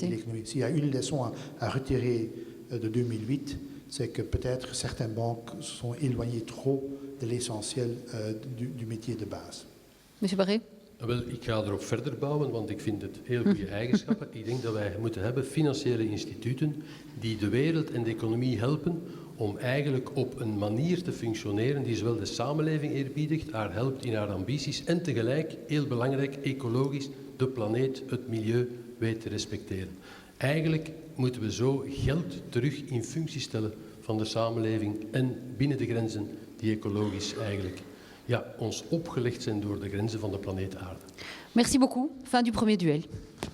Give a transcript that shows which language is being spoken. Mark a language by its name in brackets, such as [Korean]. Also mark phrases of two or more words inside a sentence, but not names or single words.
[French] Et de l'économie. S'il y a une leçon à retirer de 2008, c'est que peut-être certaines banques sont éloignées trop de l'essentiel du métier de base. Monsieur Barré? [Dutch] Wel, ik ga erop verder bouwen, want ik vind het heel goede eigenschappen. Ik denk dat wij moeten hebben financiële instituten die de wereld en de economie helpen om eigenlijk op een manier te functioneren die zowel de samenleving eerbiedigt, haar helpt in haar ambities en tegelijk, heel belangrijk, ecologisch, de planeet, het milieu weet te respecteren. Eigenlijk moeten we zo geld terug in functie stellen van de samenleving en binnen de grenzen die ecologisch eigenlijk ons opgelegd zijn door de grenzen van de planeet Aarde. [French] Merci beaucoup. Fin du premier duel.